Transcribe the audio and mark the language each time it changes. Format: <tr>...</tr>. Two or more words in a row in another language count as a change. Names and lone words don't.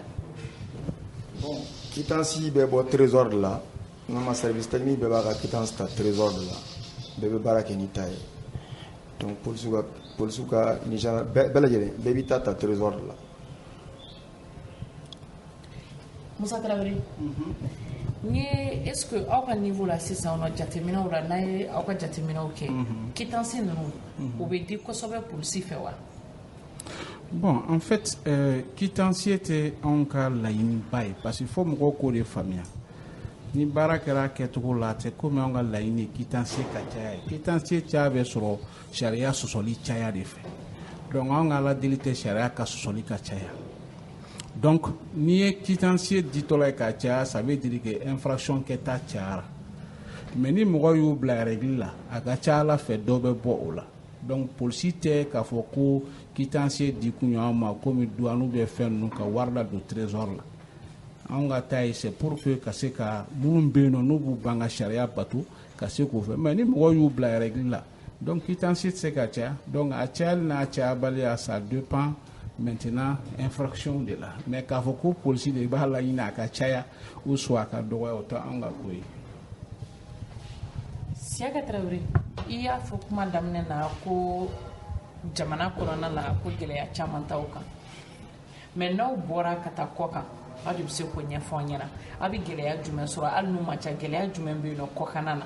<bm>bon quittance bɛ bɔ trésor de la n'an service technique bɛɛ b'a ka quittance ta trésor de la bɛɛ bɛ baara kɛ ni ta ye donc polisiw ka nigéria bɛɛ lajɛlen bɛɛ b'i ta trésor de la. Musa Traoré</bm> <fr>est-ce que</fr> <bm>aw ka niveau la sisan nɔ jateminɛw la n'a ye aw ka jateminɛw kɛ quittance ninnu o bɛ di kosɛbɛ polisi fɛ wa?</bm> <fr>Bon, en fait,</fr> <bm>quittantier tɛ anw ka laɲiniba ye</bm> <fr>parce que</fr> <bm>fo mɔgɔw k'o de faamuya ni baara kɛra kɛcogo la tɛ komi anw ka laɲini ye quittantier ka caya ye quittantier caya bɛ sɔrɔ sariya sɔsɔli caya de fɛ donc anw ka aladeli tɛ sariya ka sɔsɔli ka caya donc n'i ye quittantier ditɔla ye ka caya</bm> <fr>ça veut dire que infraction</fr> <bm>kɛta cayara mais ni mɔgɔ y'u bila règle la a ka ca ala fɛ dɔ bɛ bɔ o la donc polisi tɛ k'a fɔ ko quittantier di kun y'anw ma komi douane bɛ fɛn ninnu ka wari la don trésor la anw ka taa ye</bm> <fr>c'est pour que</fr> <bm>ka se ka minnu bɛ yen nɔ n'u b'u ban ka sariya bato ka se k'o fɛ mais ni mɔgɔ y'u bila règle la donc quittantier tɛ se ka caya donc a cayali n'a cayabaliya</bm> <fr>ça dépend maintenant infraction</fr> <bm>de la mais k'a fɔ ko polisi de b'a laɲini a ka caya</bm> <fr>ou soit</fr> <bm>a ka dɔgɔya o tɛ anw ka ko ye. Siaka Traoré i y'a fɔ kuma daminɛ na ko jamana kɔnɔna la ko gɛlɛya caman t'aw kan mais n'aw bɔra ka taa kɔ kan aw de bɛ se k'o ɲɛfɔ an ɲɛna aw bɛ gɛlɛya jumɛn sɔrɔ hali n'u ma ca gɛlɛya jumɛn bɛ yen nɔ kɔkanna na.</bm>